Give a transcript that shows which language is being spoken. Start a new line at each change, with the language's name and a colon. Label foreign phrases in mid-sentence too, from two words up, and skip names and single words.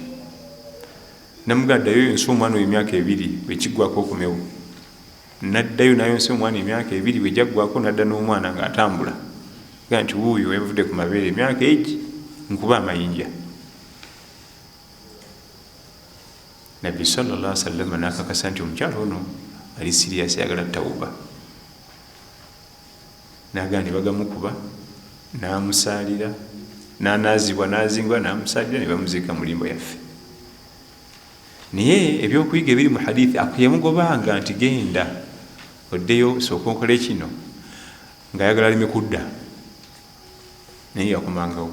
Ganda: Namugaa ddayo yonsa omwana oyo emyaka 2 bwe kiggwako okumewo. N'addayo nayonsa omwana emyaka 2 bwe jaggwako n'adda n'omwana ng'atambula. Gaa nti wuuyo yavudde ku mabeere emyaka egi nkuba amayinja. Nabbi
Arabic: صلى الله عليه وسلم
Ganda: n'akakasa nti omukyala ono ali sirias ayagala tawuba. N'agaa ne bagamukuba n'amusaalira, n'anaazibwa n'azingwa n'amusaalira ne bamuziika mu limbo yaffe. Naye ebyokuyiga ebiri mu hadithi akuyamugobanga nti genda oddeyo sooka okole kino ng'ayagala aleme kudda, naye yakomangawo.